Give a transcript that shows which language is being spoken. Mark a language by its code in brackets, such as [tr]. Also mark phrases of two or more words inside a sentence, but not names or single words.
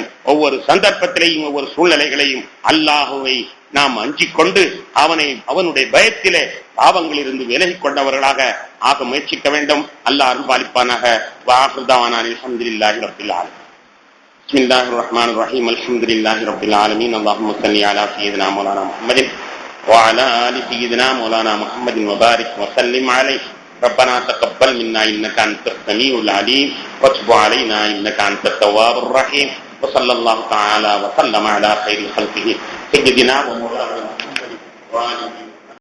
[ta] ஒவ்வொரு சந்தர்ப்பத்திலேயும் ஒவ்வொரு சூழ்நிலைகளையும் அல்லாஹ்வை நாம் அஞ்சிக் கொண்டு அவனுடைய பயத்திலே பாவங்களில் இருந்து விலகிக் கொண்டவர்களாக ஆக முயற்சிக்க வேண்டும். அல்லாஹ் அருள்பாலிப்பானாக. [ar] الحمد لله رب العالمين. بسم الله الرحمن الرحيم. الحمد لله رب العالمين. اللهم صل على سيدنا مولانا محمد وعلى آل سيدنا مولانا محمد وبارك وسلم عليه. ربنا تقبل منا انك انت السميع العليم وتب علينا انك انت التواب الرحيم وصلى الله تعالى وسلم على خير خلقه سيدنا ومولانا محمد وآله